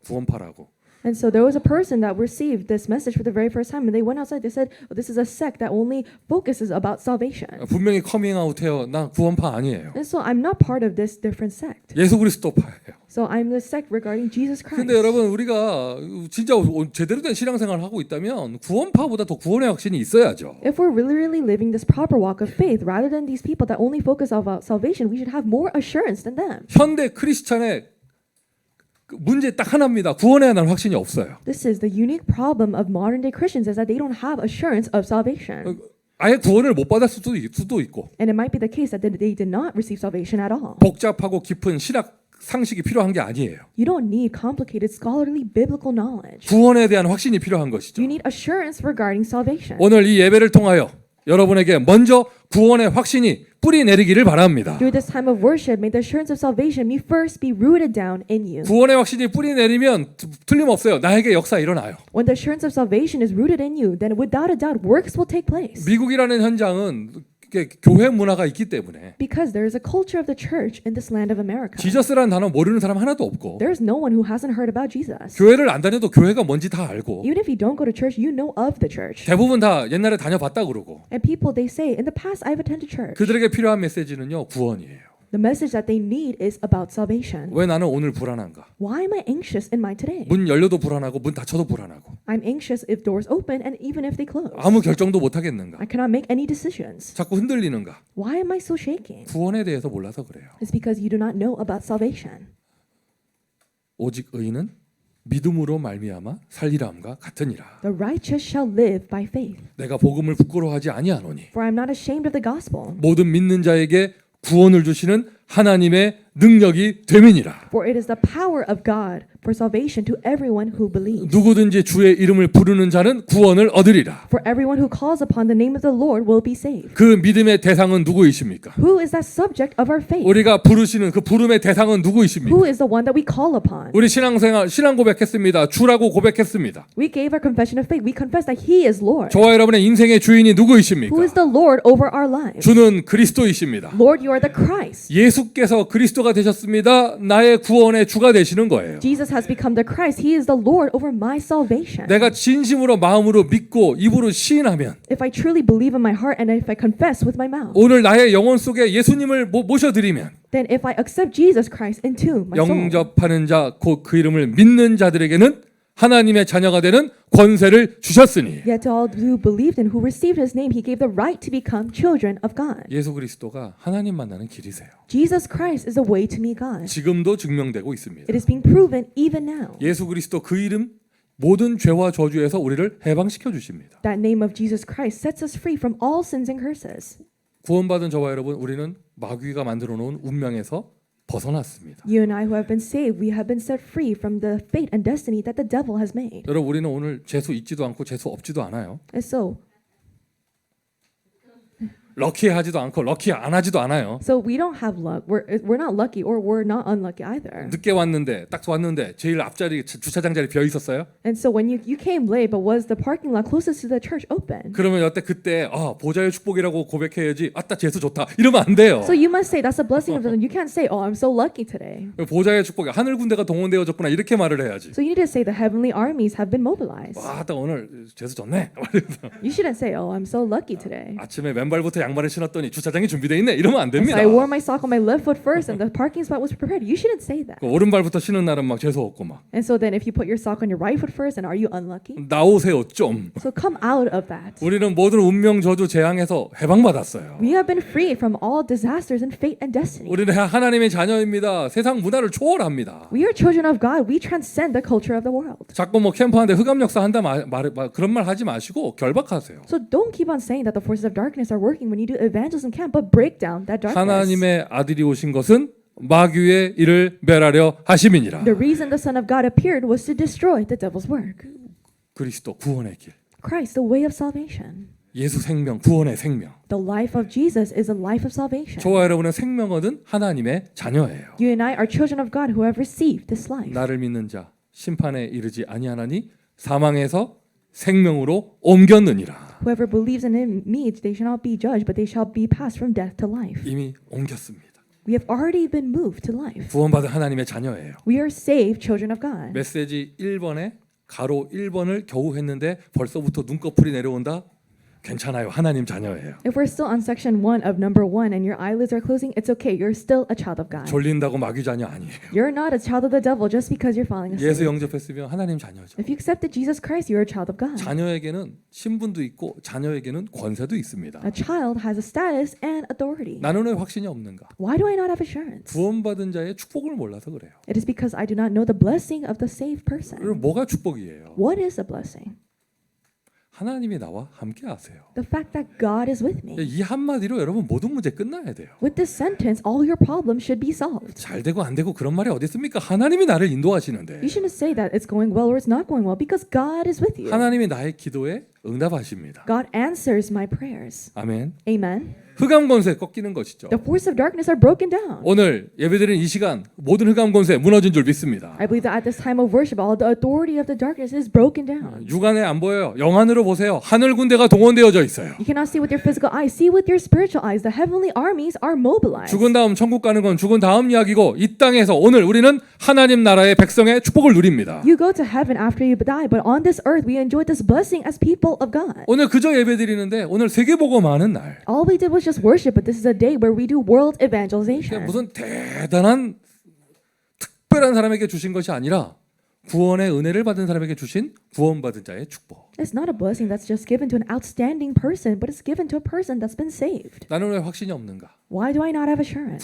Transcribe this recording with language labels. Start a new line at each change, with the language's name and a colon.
Korean: 구원파라고.
English: And so there was a person that received this message for the very first time, and they went outside. They said, oh, "This is a sect that only focuses about salvation."
Korean: 분명히 커밍아웃해요. 나 구원파 아니에요.
English: And so I'm not part of this different sect.
Korean: 예수 그리스도파예요.
English: So I'm the sect regarding Jesus Christ.
Korean: 근데 여러분 우리가 진짜 제대로 된 신앙생활을 하고 있다면 구원파보다 더 구원의 확신이 있어야죠.
English: If we're really living this proper walk of faith, rather than these people that only focus about salvation, we should have more assurance than them.
Korean: 현대 크리스찬의 문제 딱 하나입니다. 구원에 대한 확신이 없어요.
English: This is the unique problem of modern day Christians, is that they don't have assurance of salvation.
Korean: 아예 구원을 못 받을 수도 있고
English: And it might be the case that they did not receive salvation at all.
Korean: 복잡하고 깊은 신학 상식이 필요한 게 아니에요.
English: You don't need complicated scholarly biblical knowledge.
Korean: 구원에 대한 확신이 필요한 것이죠.
English: You need assurance regarding salvation.
Korean: 오늘 이 예배를 통하여 여러분에게 먼저 구원의 확신이 뿌리 내리기를 바랍니다.
English: Through this time of worship, may the assurance of salvation me first be rooted down in you.
Korean: 구원의 확신이 뿌리 내리면 틀림없어요. 나에게 역사 일어나요.
English: When the assurance of salvation is rooted in you, then without a doubt works will take place.
Korean: 미국이라는 현장은 교회 문화가 있기 때문에
English: Because there is a culture of the church in this land of America.
Korean: 지저스라는 단어 모르는 사람 하나도 없고
English: There is no one who hasn't heard about Jesus.
Korean: 교회를 안 다녀도 교회가 뭔지 다 알고
English: Even if you don't go to church, you know of the church.
Korean: 대부분 다 옛날에 다녀봤다 그러고
English: And people, they say, in the past I've attended church.
Korean: 그들에게 필요한 메시지는요 구원이에요.
English: The message that they need is about salvation.
Korean: 왜 나는 오늘 불안한가?
English: Why am I anxious in my today?
Korean: 문 열려도 불안하고 문 닫혀도 불안하고
English: I'm anxious if doors open and even if they close.
Korean: 아무 결정도 못 하겠는가?
English: I cannot make any decisions.
Korean: 자꾸 흔들리는가?
English: Why am I so shaking?
Korean: 구원에 대해서 몰라서 그래요.
English: It's because you do not know about salvation.
Korean: 오직 의인은 믿음으로 말미암아 살리라함과 같으니라.
English: The righteous shall live by faith.
Korean: 내가 복음을 부끄러워하지 아니하노니
English: For I am not ashamed of the gospel.
Korean: 모든 믿는 자에게 구원을 주시는 하나님의 능력이 됨이니라.
English: For it is the power of God for salvation to everyone who believes.
Korean: 누구든지 주의 이름을 부르는 자는 구원을 얻으리라.
English: For everyone who calls upon the name of the Lord will be saved.
Korean: 그 믿음의 대상은 누구이십니까?
English: Who is that subject of our faith?
Korean: 우리가 부르시는 그 부름의 대상은 누구이십니까?
English: Who is the one that we call upon?
Korean: 우리 신앙생활 신앙 고백했습니다. 주라고 고백했습니다.
English: We gave our confession of faith. We confess that He is Lord.
Korean: 저와 여러분의 인생의 주인이 누구이십니까?
English: Who is the Lord over our lives?
Korean: 주는 그리스도이십니다.
English: Lord, you are the Christ.
Korean: 예수께서 그리스도가 되셨습니다. 나의 구원의 주가 되시는 거예요.
English: Jesus has become the Christ. He is the Lord over my salvation.
Korean: 내가 진심으로 마음으로 믿고 입으로 시인하면
English: If I truly believe in my heart and if I confess with my mouth,
Korean: 오늘 나의 영혼 속에 예수님을 모셔드리면
English: then if I accept Jesus Christ into my soul,
Korean: 영접하는 자 곧 그 이름을 믿는 자들에게는 하나님의 자녀가 되는 권세를 주셨으니
English: yet to all who believed and who received His name, He gave the right to become children of God.
Korean: 예수 그리스도가 하나님 만나는 길이세요.
English: Jesus Christ is the way to meet God.
Korean: 지금도 증명되고 있습니다.
English: It is being proven even now.
Korean: 예수 그리스도 그 이름 모든 죄와 저주에서 우리를 해방시켜 주십니다.
English: That name of Jesus Christ sets us free from all sins and curses.
Korean: 구원받은 저와 여러분 우리는 마귀가 만들어 놓은 운명에서 벗어났습니다.
English: You and I who have been saved, we have been set free from the fate and destiny that the devil has made.
Korean: 여러분 우리는 오늘 재수 있지도 않고 재수 없지도 않아요.
English: And so
Korean: 럭키하지도 않고 럭키 안 하지도 않아요.
English: So we don't have luck. We're not lucky or we're not unlucky either.
Korean: 늦게 왔는데 딱 왔는데 제일 앞자리 주차장 자리 비어 있었어요.
English: And so when you came late, but was the parking lot closest to the church open?
Korean: 그러면 그때 보좌의 축복이라고 고백해야지. 아따 재수 좋다. 이러면 안 돼요.
English: So you must say that's a blessing of the Lord. You can't say, "Oh, I'm so lucky today."
Korean: 보좌의 축복이 하늘 군대가 동원되어졌구나 이렇게 말을 해야지.
English: So you need to say the heavenly armies have been mobilized.
Korean: 아따 오늘 재수 좋네.
English: You shouldn't say, "Oh, I'm so lucky today."
Korean: 아침에 맨발부터 양말을 신었더니 주차장이 준비돼 있네. 이러면 안
English: So
Korean: 됩니다.
English: I wore my sock on my left foot first, and the parking spot was prepared. You shouldn't say that.
Korean: 그 오른발부터 신은 날은 막 재수 없고 막
English: And so then, if you put your sock on your right foot first, and are you unlucky?
Korean: 나오세요 좀.
English: So come out of that.
Korean: 우리는 모든 운명 저주 재앙에서 해방받았어요.
English: We have been freed from all disasters and fate and destiny.
Korean: 우리는 하나님의 자녀입니다. 세상 문화를 초월합니다.
English: We are children of God. We transcend the culture of the world.
Korean: 자꾸 뭐 캠프하는데 흑암 역사 한다 그런 말 하지 마시고 결박하세요.
English: So don't keep on saying that the forces of darkness are working when you do evangelism camp, but break down that darkness.
Korean: 하나님의 아들이 오신 것은 마귀의 일을 멸하려 하심이니라.
English: The reason the Son of God appeared was to destroy the devil's work.
Korean: 그리스도 구원의 길.
English: Christ, the way of salvation.
Korean: 예수 생명, 구원의 생명.
English: The life of Jesus is a life of salvation.
Korean: 저와 여러분은 생명 얻은 하나님의 자녀예요.
English: You and I are children of God who have received this life.
Korean: 나를 믿는 자 심판에 이르지 아니하나니 사망에서 생명으로 옮겼느니라.
English: Whoever believes in me, they shall not be judged, but they shall be passed from death to life.
Korean: 이미 옮겼습니다.
English: We have already been moved to life.
Korean: 구원받은 하나님의 자녀예요.
English: We are saved children of God.
Korean: 메시지 1번에 가로 1번을 겨우 했는데 벌써부터 눈꺼풀이 내려온다? 괜찮아요. 하나님 자녀예요.
English: If we're still on section 1 of number 1 and your eyelids are closing, it's okay. You're still a child of God.
Korean: 졸린다고 마귀 자녀 아니에요.
English: You're not a child of the devil just because you're falling
Korean: 예수
English: asleep.
Korean: 영접했으면 하나님 자녀죠.
English: If you accepted Jesus Christ, you're a child of God.
Korean: 자녀에게는 신분도 있고 자녀에게는 권세도 있습니다.
English: A child has a status and authority.
Korean: 나는 왜 확신이 없는가?
English: Why do I not have assurance?
Korean: 구원받은 자의 축복을 몰라서 그래요.
English: It is because I do not know the blessing of the saved person.
Korean: 그럼 뭐가 축복이에요?
English: What is a blessing?
Korean: 하나님이 나와 함께 하세요.
English: The fact that God is with me.
Korean: 이 한마디로 여러분 모든 문제 끝나야 돼요.
English: With this sentence, all your problems should be solved.
Korean: 잘 되고 안 되고 그런 말이 어디 있습니까? 하나님이 나를 인도하시는데
English: You shouldn't say that it's going well or it's not going well because God is with you.
Korean: 하나님이 나의 기도에 응답하십니다.
English: God answers my prayers.
Korean: 아멘.
English: Amen.
Korean: 흑암 권세 꺾이는 것이죠.
English: The force of darkness are broken down.
Korean: 오늘 예배드리는 이 시간 모든 흑암 권세 무너진 줄 믿습니다.
English: I believe that at this time of worship, all the authority of the darkness is broken down.
Korean: 육안에 안 보여요. 영안으로 보세요. 하늘 군대가 동원되어져 있어요.
English: You cannot see with your physical eyes. See with your spiritual eyes. The heavenly armies are mobilized.
Korean: 죽은 다음 천국 가는 건 죽은 다음 이야기고 이 땅에서 오늘 우리는 하나님 나라의 백성의 축복을 누립니다.
English: You go to heaven after you die, but on this earth we enjoy this blessing as people of God.
Korean: 오늘 그저 예배드리는데 오늘 세계복음하는 날.
English: All we did was just worship, but this is a day where we do world
Korean: 이게
English: evangelization.
Korean: 무슨 대단한 특별한 사람에게 주신 것이 아니라 구원의 은혜를 받은 사람에게 주신 구원받은 자의 축복.
English: It's not a blessing that's just given to an outstanding person, but it's given to a person that's been saved.
Korean: 나는 왜 확신이 없는가?
English: Why do I not have assurance?